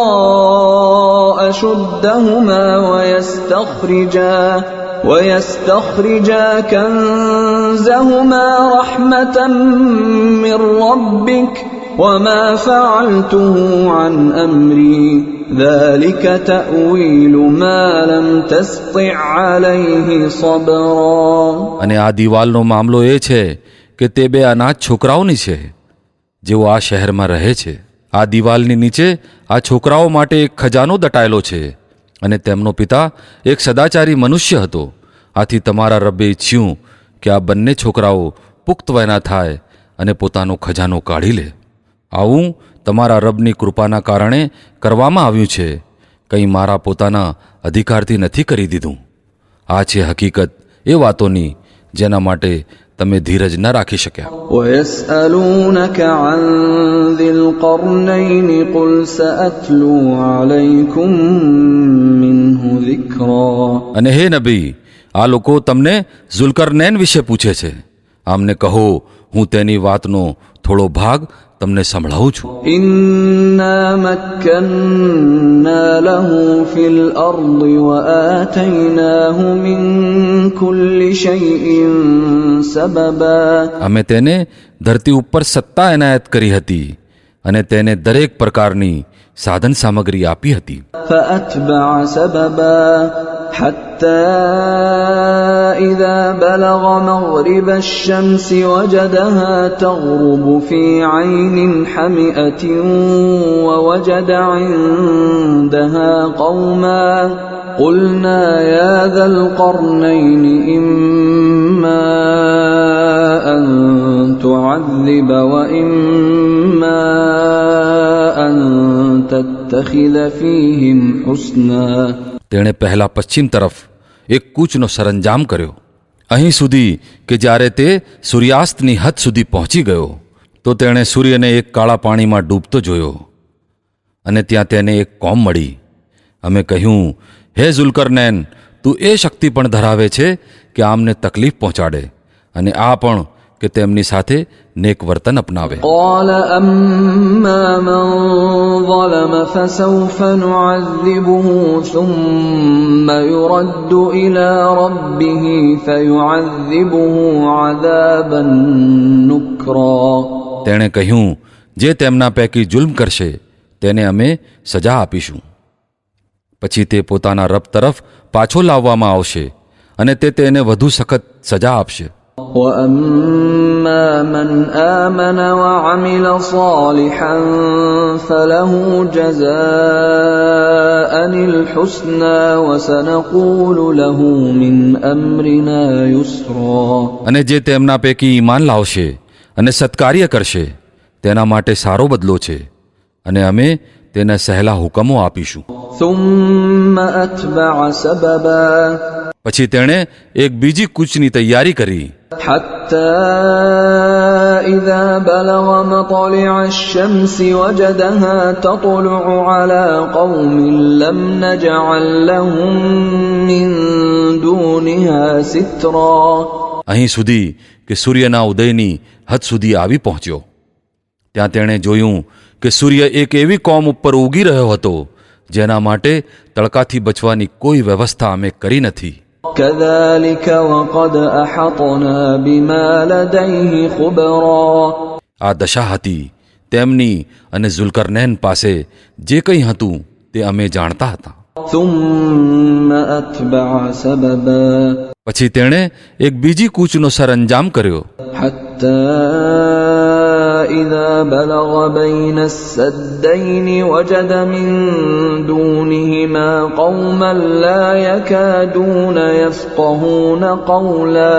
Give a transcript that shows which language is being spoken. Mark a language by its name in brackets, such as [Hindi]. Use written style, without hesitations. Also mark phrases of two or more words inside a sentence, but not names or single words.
[Arabic] أشدهما ويستخرجا كنزهما رحمة من ربك وما فعلته عن أمري ذلك تأويل ما لم تسطع عليه صبرا. [Gujarati] અને આ દિવાલનો મામલો એ છે કે તે બે અનાથ છોકરાઓની છે જેઓ આ શહેરમાં રહે છે. આ દિવાલની નીચે આ છોકરાઓ માટે એક ખજાનો દટાયેલો છે અને તેમનો પિતા એક સદાચારી મનુષ્ય હતો. આથી તમારા રબ્બે ઈચ્છ્યું કે આ બંને છોકરાઓ પુખ્ત વયના થાય અને પોતાનો ખજાનો કાઢી લે. આવું તમારા રબની કૃપાના કારણે કરવામાં આવ્યું છે, કંઈ મારા પોતાના અધિકારથી નથી કરી દીધું. આ છે હકીકત એ વાતોની જેના માટે તમે ધીરજ ન રાખી શક્યા. [Arabic] ويسألونك عن ذي القرنين قل سأتلو عليكم منه ذكرا. [Gujarati] અને હે નબી, આ લોકો તમને ઝુલ્કરનૈન વિશે પૂછે છે. આમને કહો, હું તેની વાતનો થોડો ભાગ તમને સંભળાવું છું. [Arabic] إنا مكنا له في الأرض وآتيناه من كل شيء سببا. [Gujarati] અમે તેને ધરતી ઉપર સત્તા એનાયત કરી હતી અને તેને દરેક પ્રકારની સાધન સામગ્રી આપી હતી. [Arabic] فأتبع سببا حتى إذا بلغ مغرب الشمس وجدها تغرب في عين حمئة ووجد عندها قوما قلنا يا ذا القرنين إما أن تعذب وإما أن تتخذ فيهم حسنا. [Gujarati] તેણે પહેલા પશ્ચિમ તરફ એક કૂચનો સરંજામ કર્યો, અહીં સુધી કે જ્યારે તે સૂર્યાસ્તની હદ સુધી પહોંચી ગયો તો તેણે સૂર્યને એક કાળા પાણીમાં ડૂબતો જોયો અને ત્યાં તેને એક કોમ મળી. અમે કહ્યું, હે ઝુલ્કરનૈન, તું એ શક્તિ પણ ધરાવે છે કે આમને તકલીફ પહોંચાડે અને આ પણ કે તેમની સાથે નેક વર્તન અપનાવે. [Arabic] قال أما من ظلم فسوف نعذبه ثم يرد إلى ربه فيعذبه عذابا نكرا. [Gujarati] તેણે કહ્યું, જે તેમના પૈકી જુલ્મ કરશે તેને અમે સજા આપીશું. પછી તે પોતાના રબ તરફ પાછો લાવવામાં આવશે અને તે તેને વધુ સખત સજા આપશે. [Arabic] وأما من آمن وعمل صالحا فله جزاء الحسنى وسنقول له من أمرنا يسرا. [Gujarati] અને જે તેમના પૈકી ઈમાન લાવશે અને સત્કાર્ય કરશે તેના માટે સારો બદલો છે અને અમે તેને સહેલા હુકમો આપીશું. [Arabic] ثم أتبع سببا [Gujarati] પછી તેણે એક બીજી કૂચની તૈયારી કરી. [Arabic] حتى إذا بلغ مطلع الشمس وجدها تطلع على قوم لم نجعل لهم من دونها سترا. [Gujarati] અહીં સુધી કે સૂર્યના ઉદયની હદ સુધી આવી પહોંચ્યો. ત્યાં તેણે જોયું કે સૂર્ય એક એવી કોમ ઉપર ઉગી રહ્યો હતો જેના માટે તડકાથી બચવાની કોઈ વ્યવસ્થા અમે કરી નથી. [Arabic] كذلك وقد أحطنا بما لديه خبرا. [Gujarati] આ દશા હતી તેમની અને ઝુલ્કરનૈન પાસે જે કંઈ હતું તે અમે જાણતા હતા. [Arabic] ثم أتبع سببا [Gujarati] પછી તેણે એક બીજી કૂચનો સરંજામ કર્યો. [Arabic] حتى إذا بلغ بين السدين وجد من دونهما قوما لا يكادون يفقهون قولا.